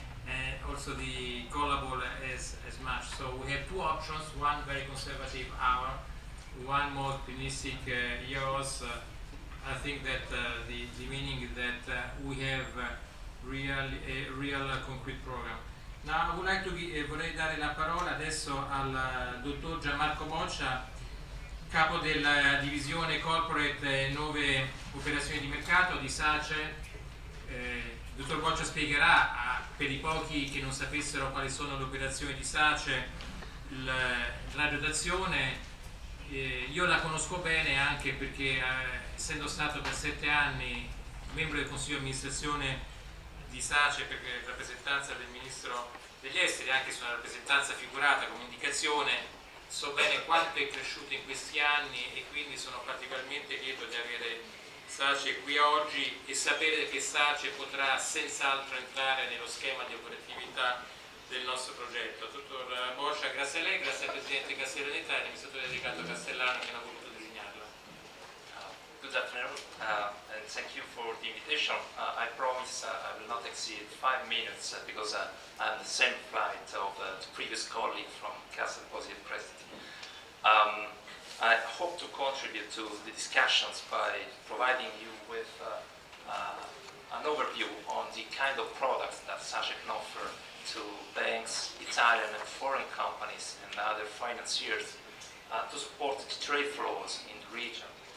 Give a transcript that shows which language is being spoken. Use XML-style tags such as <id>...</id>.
<en>And also the callable as much. So we have 2 options, one very conservative, our, one more optimistic, yours. I think that the meaning is that we have a real concrete program. Now I would like to</en> <it>vorrei dare la parola adesso al dottor Gianmarco Boccia, capo della divisione corporate 9 operazioni di mercato di SACE. Il dottor Boccia spiegherà per i pochi che non sapessero quali sono le operazioni di SACE la dotazione. Io la conosco bene anche perché essendo stato per 7 anni membro del Consiglio di amministrazione di SACE per rappresentanza del Ministro degli Esteri, anche su una rappresentanza figurata come indicazione, so bene quanto è cresciuto in questi anni e quindi sono particolarmente lieto di avere SACE qui oggi e sapere che SACE potrà senz'altro entrare nello schema di operatività del nostro progetto. Dottor Boccia, grazie a lei, grazie al Presidente Castellaneta e all'amministratore delegato Castellano che hanno voluto designarla.</it> <en>Good afternoon, and thank you for the invitation. I promise I will not exceed 5 minutes because I'm the same flight of the previous colleague from Cassa Depositi e Prestiti. I hope to contribute to the discussions by providing you with an overview on the kind of products that SACE can offer to banks, Italian and foreign companies and other financiers to support the trade flows in the region.</en>